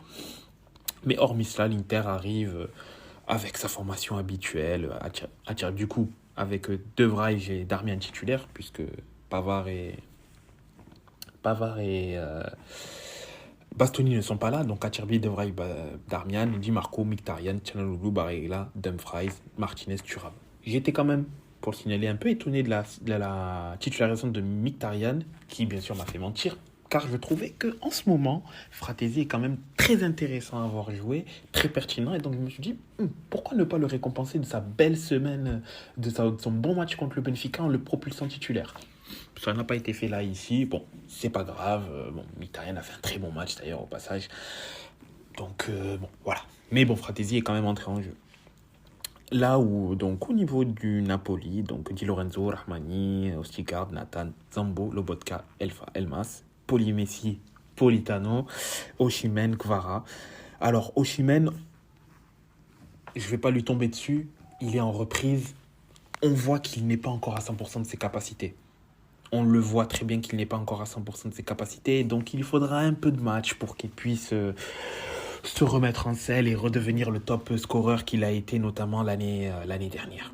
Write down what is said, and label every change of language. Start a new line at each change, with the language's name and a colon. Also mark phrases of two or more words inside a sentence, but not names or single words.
French: Mais hormis cela, l'Inter arrive avec sa formation habituelle. Du coup, avec De Vrij et Darmian titulaires, puisque Pavard et Bastoni ne sont pas là, donc Acerbi, De Vrij, Darmian, Di Marco, Mkhitaryan, Çalhanoğlu, Barella, Dumfries, Martinez, Thuram. J'étais quand même, pour le signaler, un peu étonné de la titularisation de Mkhitaryan, qui bien sûr m'a fait mentir, car je trouvais qu'en ce moment, Fratesi est quand même très intéressant à avoir joué, très pertinent, et donc je me suis dit, pourquoi ne pas le récompenser de sa belle semaine, de son bon match contre le Benfica en le propulsant titulaire. Ça n'a pas été fait là, ici. Bon, c'est pas grave. Mkhitaryan a fait un très bon match d'ailleurs au passage. Donc, voilà. Mais bon, Fratesi est quand même entré en jeu. Là où, donc, au niveau du Napoli, donc Di Lorenzo, Rahmani, Ostigard, Nathan, Zambo, Lobotka, Elmas, Poli Messi, Politano, Osimhen, Kvara. Alors, Osimhen, je vais pas lui tomber dessus. Il est en reprise. On voit qu'il n'est pas encore à 100% de ses capacités. On le voit très bien qu'il n'est pas encore à 100% de ses capacités. Donc, il faudra un peu de match pour qu'il puisse se remettre en selle et redevenir le top scoreur qu'il a été notamment l'année dernière.